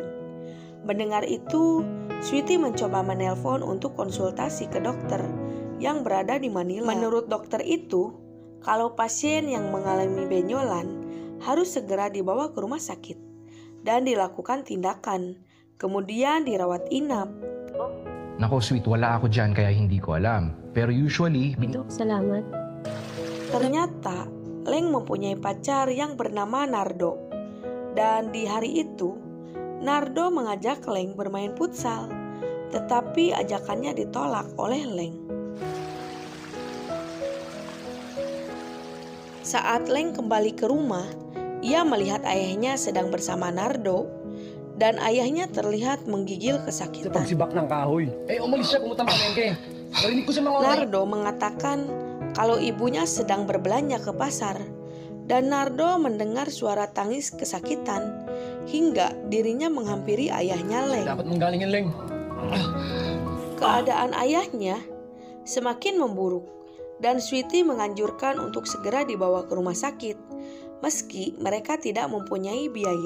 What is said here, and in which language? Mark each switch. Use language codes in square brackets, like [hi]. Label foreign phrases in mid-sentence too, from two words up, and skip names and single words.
[id] Mendengar itu, Sweety mencoba menelpon untuk konsultasi ke dokter yang berada di Manila. Menurut dokter itu, kalau pasien yang mengalami benjolan harus segera dibawa ke rumah sakit dan dilakukan tindakan, kemudian dirawat inap. [tl] Nako, sweet, wala ako dyan kaya hindi ko alam. Pero usually... Dok, salamat. [id] Ternyata, Leng mempunyai pacar yang bernama Nardo. Dan di hari itu, Nardo mengajak Leng bermain futsal. Tetapi ajakannya ditolak oleh Leng. Saat Leng kembali ke rumah, ia melihat ayahnya sedang bersama Nardo dan ayahnya terlihat menggigil kesakitan. [tl] Pagsibak ng kahoy. Umalis siya pumunta palengke. Narinig ko sa mga [id] Nardo mengatakan kalau ibunya sedang berbelanja ke pasar dan Nardo mendengar suara tangis kesakitan hingga dirinya menghampiri ayahnya Leng. [tl] Dapat manggalingin, Leng. [id] Keadaan ayahnya semakin memburuk dan Sweety menganjurkan untuk segera dibawa ke rumah sakit meski mereka tidak mempunyai biaya.